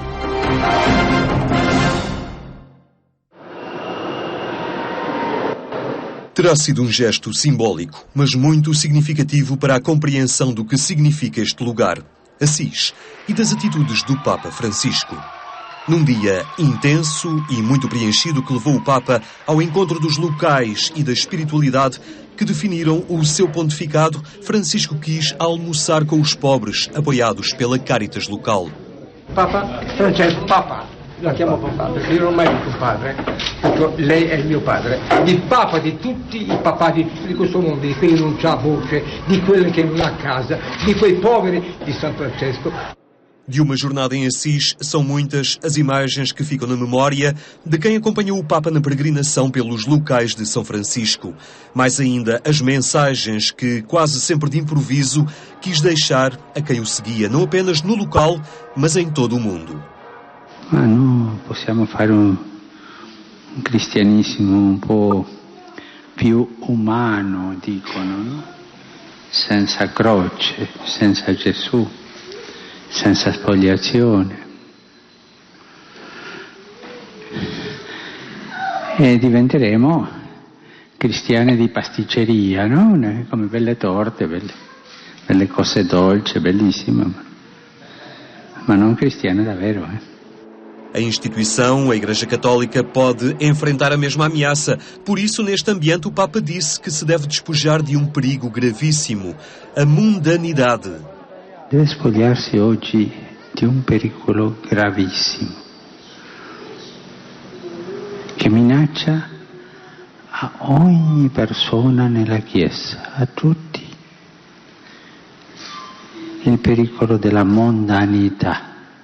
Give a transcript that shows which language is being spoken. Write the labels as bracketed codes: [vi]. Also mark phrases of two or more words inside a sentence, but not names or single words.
[pt] Terá sido um gesto simbólico, mas muito significativo para a compreensão do que significa este lugar, Assis, e das atitudes do Papa Francisco. Num dia intenso e muito preenchido que levou o Papa ao encontro dos locais e da espiritualidade que definiram o seu pontificado, Francisco quis almoçar com os pobres, apoiados pela Caritas local. [it] Papa Francesco, Papa, la chiamo papà perché io non ho mai avuto un padre, perché lei è il mio padre, il Papa di tutti i papà di questo mondo, di quelli che non c'ha voce, di quelli che non ha casa, di quei poveri di San Francesco. [pt] De uma jornada em Assis, são muitas as imagens que ficam na memória de quem acompanhou o Papa na peregrinação pelos locais de São Francisco. Mais ainda, as mensagens que, quase sempre de improviso, quis deixar a quem o seguia, não apenas no local, mas em todo o mundo. [it] Ma noi possiamo fare un cristianesimo un po' più umano, dicono, no? Senza croce, senza Gesù. Senza spoliazione, e diventeremo cristiani di pasticceria, no? Come belle torte, belle cose dolci, bellissime, ma non cristiane davvero. [pt] A instituição, a Igreja Católica, pode enfrentar a mesma ameaça. Por isso, neste ambiente, o Papa disse que se deve despojar de um perigo gravíssimo, a mundanidade. [it] Deve spogliarsi oggi di un pericolo gravissimo che minaccia a ogni persona nella Chiesa, a tutti, il pericolo della mondanità.